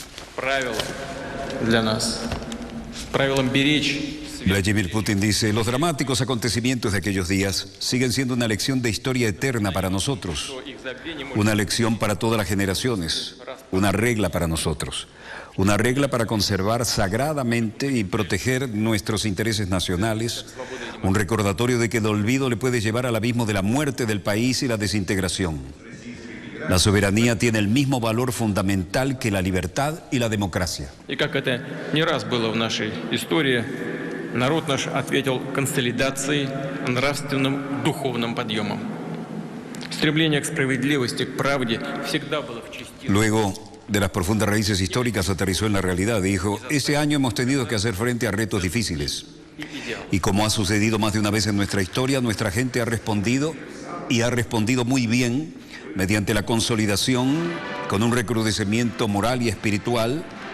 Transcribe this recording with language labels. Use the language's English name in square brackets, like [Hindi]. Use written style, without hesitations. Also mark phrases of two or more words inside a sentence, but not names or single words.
[Spanish] Vladimir Putin dice: los dramáticos acontecimientos de aquellos días siguen siendo una lección de historia eterna para nosotros, una lección para todas las generaciones, una regla para nosotros, una regla para conservar sagradamente y proteger nuestros intereses nacionales, un recordatorio de que el olvido le puede llevar al abismo de la muerte del país y la desintegración. La soberanía tiene el mismo valor fundamental que la libertad y la democracia. [Russian] Y как это не раз было в нашей истории, народ наш ответил консолидацией, нравственным, духовным подъемом. Стремление к справедливости, к правде всегда было в части. [Spanish] Luego de las profundas raíces históricas aterrizó en la realidad. Dijo: este año hemos tenido que hacer frente a retos difíciles. Y como ha sucedido más de una vez en nuestra historia, nuestra gente ha respondido y ha respondido muy bien, mediante la consolidación, con un recrudecimiento moral y espiritual.